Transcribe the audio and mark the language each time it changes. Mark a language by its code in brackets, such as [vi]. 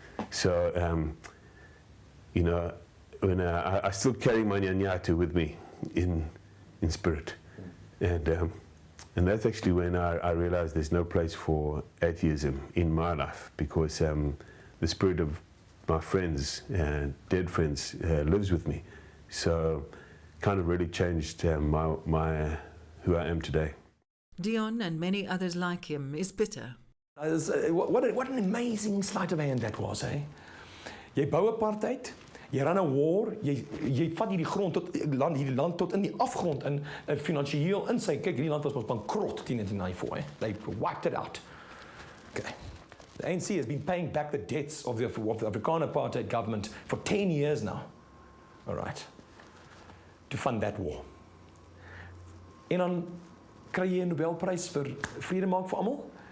[en] So, when I still carry my nyanyatu with me in spirit, and that's actually when I realized there's no place for atheism in my life, because the spirit of my friends, dead friends, lives with me. So, kind of really changed who I am today. Dion and many others like him is bitter. What an amazing sleight of hand that was, eh? [af] Jy bou apartheid, jy run 'n war, jy vat hierdie grond tot hierdie land tot in die afgrond in finansiëel in sy kyk hierdie land was bankrot teen 1994, eh? [en] They wiped it out. Okay. The ANC has been paying back the debts of the Afrikaner apartheid government for 10 years now. All right. To fund that war. [af] En dan kry jy 'n Nobelprys vir vrede maak vir almal.